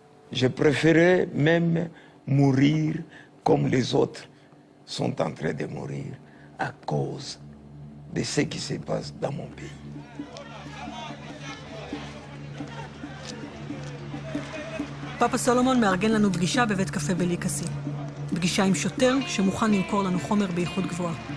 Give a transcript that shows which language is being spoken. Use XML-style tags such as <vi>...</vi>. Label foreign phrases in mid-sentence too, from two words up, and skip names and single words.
<fr>Je préférais même mourir comme les autres sont en train de mourir à cause de ce qui se passe dans mon pays.</fr> <he>פאפה סולומון מארגן לנו פגישה בבית קפה בליקסי. פגישה עם שוטר שמוכן למכור לנו חומר באיכות גבוהה.</he>